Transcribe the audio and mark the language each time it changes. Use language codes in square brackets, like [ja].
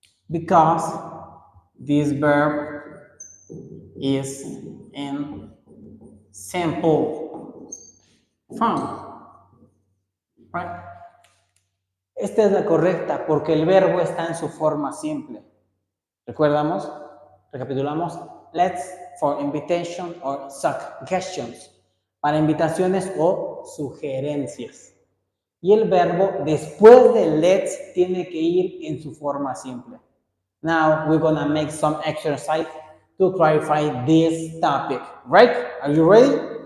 [en] Because this verb is in simple form, right? [es] Esta es la correcta porque el verbo está en su forma simple. ¿Recordamos? Recapitulamos. [en] Let's for invitation or suggestions. [es] Para invitaciones o sugerencias. Y el verbo después de let's tiene que ir en su forma simple. [en] Now we're gonna make some exercise to clarify this topic. Right? Are you ready?